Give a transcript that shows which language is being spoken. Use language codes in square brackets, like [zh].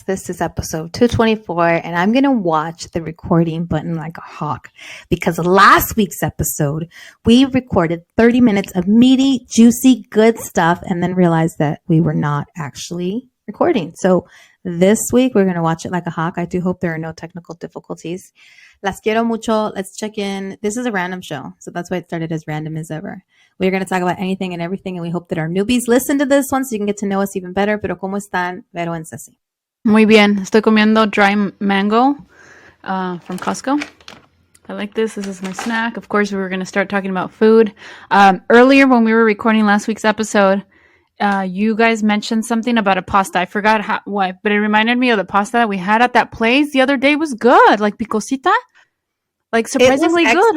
[en] This is episode 224, and I'm going to watch the recording button like a hawk because last week's episode, we recorded 30 minutes of meaty, juicy, good stuff and then realized that we were not actually recording. So this week, we're going to watch it like a hawk. I do hope there are no technical difficulties. [es] Las quiero mucho. [en] Let's check in. This is a random show, so that's why it started as random as ever. We're going to talk about anything and everything, and we hope that our newbies listen to this one so you can get to know us even better. [es] Pero ¿cómo están, Vero and Ceci? Muy bien. Estoy comiendo [en] dry mango from Costco. I like this. This is my snack. Of course, we were going to start talking about food. Earlier, when we were recording last week's episode, you guys mentioned something about a pasta. I forgot what, but it reminded me of the pasta that we had at that place the other day. It was good, like picosita, like surprisingly good.